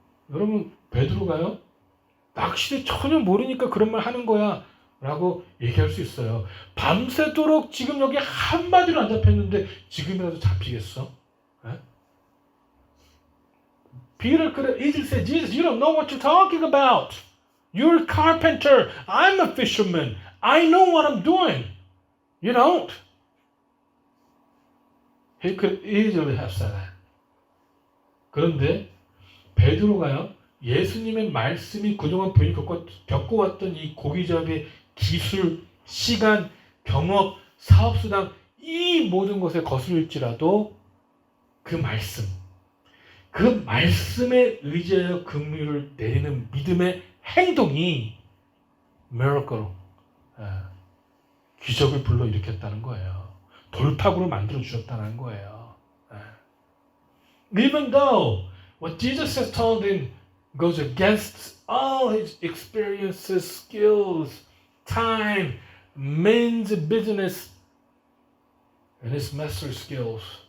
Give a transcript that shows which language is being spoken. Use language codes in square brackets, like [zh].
[ko] 여러분 베드로가요? 낚시를 전혀 모르니까 그런 말 하는 거야 라고 얘기할 수 있어요. 밤새도록 지금 여기 한마디로 안 잡혔는데 지금이라도 잡히겠어? 에? [en] Peter could have easily said, Jesus, you don't know what you're talking about. You're a carpenter. I'm a fisherman. I know what I'm doing. You don't. He could easily have said that. [ko] 그런데 베드로가요. 예수님의 말씀이 그동안 본인이 겪어왔던 이 고기잡이의 기술, 시간, 경험, 사업수당 이 모든 것에 거슬릴지라도 그 말씀에 의지하여 긍휼을 내리는 믿음의 행동이 miracle로 기적을 불러일으켰다는 거예요. 돌파구로 만들어 주셨다는 거예요. [en] Even though what Jesus has told him goes against all his experiences, skills, time, men's business, and his master skills.